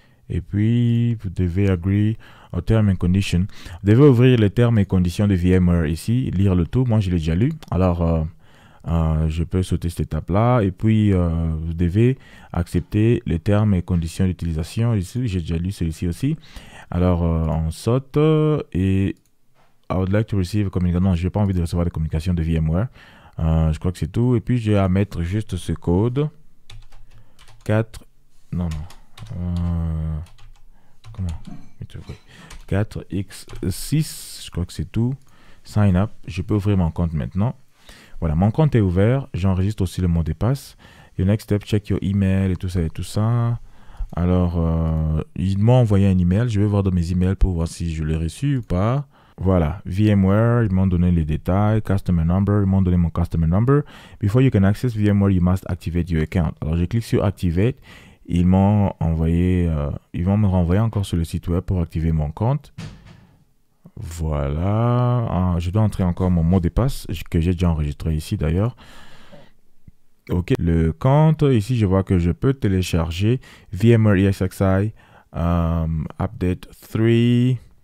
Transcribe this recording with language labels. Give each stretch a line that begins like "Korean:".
French: Et puis, vous devez agree aux termes
English: and conditions.
French: Vous devez ouvrir les termes et conditions de VMware ici, lire le tout. Moi, je l'ai déjà lu. Alors, je peux sauter cette étape-là. Et puis, vous devez accepter les termes et conditions d'utilisation. Ici, j'ai déjà lu celui-ci aussi. Alors, on saute et
English: I would like to receive a communication.
French: Non, je n'ai pas envie de recevoir des communications de VMware. Je crois que c'est tout. Et puis, j'ai à mettre juste ce code. 4. Non, non. Comment 4x6. Je crois que c'est tout.
English: Sign up.
French: Je peux ouvrir mon compte maintenant. Voilà, mon compte est ouvert. J'enregistre aussi le mot de passe. Et
English: next step, check your email
French: et tout ça et tout ça. Alors, ils m'ont envoyé un email. Je vais voir dans mes emails pour voir si je l'ai reçu ou pas. Voilà, VMware, ils m'ont donné les détails. Customer number, ils m'ont donné mon customer number.
English: Before you can access VMware, you must activate your account.
French: Alors, je clique sur Activate. Ils m'ont envoyé, ils vont me renvoyer encore sur le site web pour activer mon compte. Voilà, je dois entrer encore mon mot de passe que j'ai déjà enregistré ici d'ailleurs. Ok, le compte, ici je vois que je peux télécharger VMware ESXi Update 3.